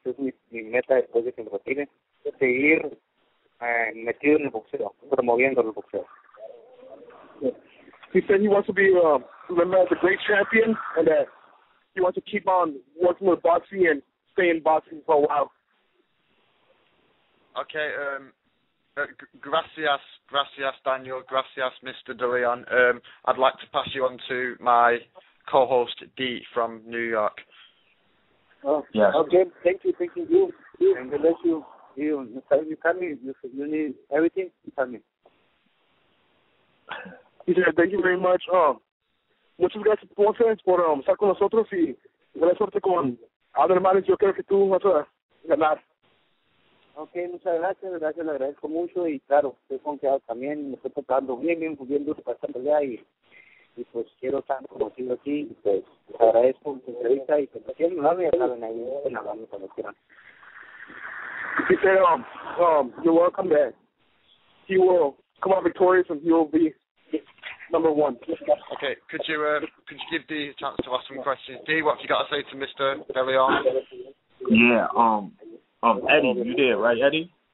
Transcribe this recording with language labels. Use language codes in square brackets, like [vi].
[es] Es mi meta después de que me retire. Seguir metido en el boxeo, promoviendo el boxeo. [en] He said he wants to be remembered as a great champion, and that he wants to keep on working with boxing and stay in boxing for a while. [es] Okay, gracias Daniel, gracias Mr. De Leon. [en] I'd like to pass you on to my co-host Dee from New York. Oh, yes. Okay, thank you. And we'll let you tell me, you need everything, tell me. He said, thank you very much. [es] Muchas gracias, Ponce, por estar con nosotros y buena suerte con Abner Mares. Yo creo que tú vas a ganar. Ok, muchas gracias, le agradezco mucho y claro, estoy confiado también, me estoy preparando bien duro para esta pelea y pues quiero estar conocido aquí y pues les agradezco tu entrevista y pues quieren hablarme, ya saben, ahí pueden hablarme cuando quieran. [en] He said, you're welcome, that he will come out victorious and he will be number one. Okay, could you give Dee a chance to ask some questions? Dee, what have you got to say to Mr. De Leon? Yeah, Eddie, you there, right, Eddie?